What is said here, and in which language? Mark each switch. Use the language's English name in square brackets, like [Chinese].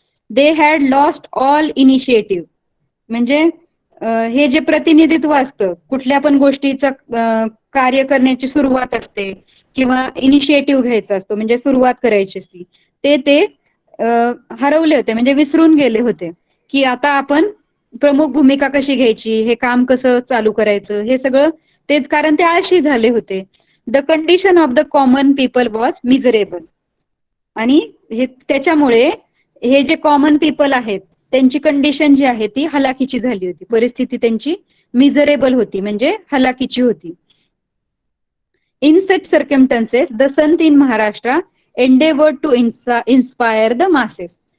[English] They had lost all initiative. [Marathi] म्हणजे हे जे प्रतिनिधित्व असतं, कुठल्या पण गोष्टीचं कार्य करण्याची सुरुवात असते किंवा इनिशिएटिव्ह घ्यायचा असतो, म्हणजे सुरुवात करायची असती, ते हरवले होते, म्हणजे विसरून गेले होते की आता आपण प्रमुख भूमिका कशी घ्यायची, हे काम कसं चालू करायचं, हे सगळं तेच, कारण ते आळशी झाले होते. [English] The condition of the common people was miserable. [Marathi] आणि हे त्याच्यामुळे हे जे कॉमन पीपल आहेत त्यांची कंडिशन जी आहे ती हलाखीची झाली होती, परिस्थिती त्यांची मिझरेबल होती, म्हणजे हलाखीची होती. [English] In such circumstances the sant in Maharashtra endeavoured to inspire the masses.